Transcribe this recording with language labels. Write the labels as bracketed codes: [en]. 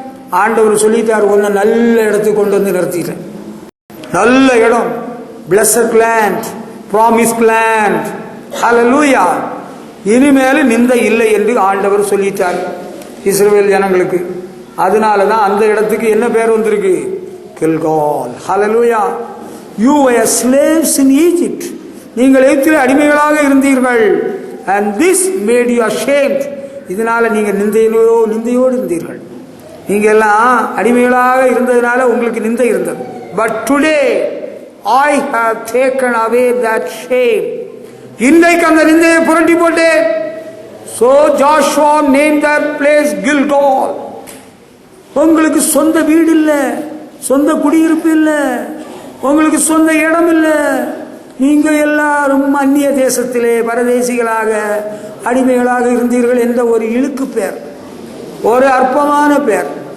[ta] ஆண்டவர் சொல்லிட்டார், ஒன்னு நல்ல இடத்துக்கு கொண்டு வந்து நிறுத்திட்டேன். நல்ல இடம், [en] Blessed land, promise land. [ta] ஹல்லேலூயா. இனிமேல் நிந்தை இல்லை என்று ஆண்டவர் சொல்லிட்டார் இஸ்ரவேல் ஜனங்களுக்கு. அதனாலதான் அந்த இடத்துக்கு என்ன பேர் வந்திருக்கு? கில்கால். ஹல்லேலூயா. [en] You were slaves in Egypt. [ta] நீங்கள் எகிப்திலே அடிமைகளாக இருந்தீர்கள். [en] And this made you ashamed. [ta] இதனால நீங்க நிந்தையோடு இருந்தீர்கள். நீங்க எல்லாம் அடிமைகளாக இருந்ததுனால உங்களுக்கு நிந்தை இருந்தது. [en] But today I have taken away that shame. [ta] இன்றைக்கு அந்த நிந்தையை புரட்டி போட்டேன். [en] So Joshua named that place Gilgal. [ta] உங்களுக்கு சொந்த வீடு இல்லை, சொந்த குடியிருப்பு இல்லை, உங்களுக்கு சொந்த இடம் இல்லை. நீங்க எல்லாரும் அந்நிய தேசத்திலே பரதேசிகளாக அடிமைகளாக இருந்தீர்கள் என்ற ஒரு இழுக்கு பேர், ஒரு அற்பமான பேர்.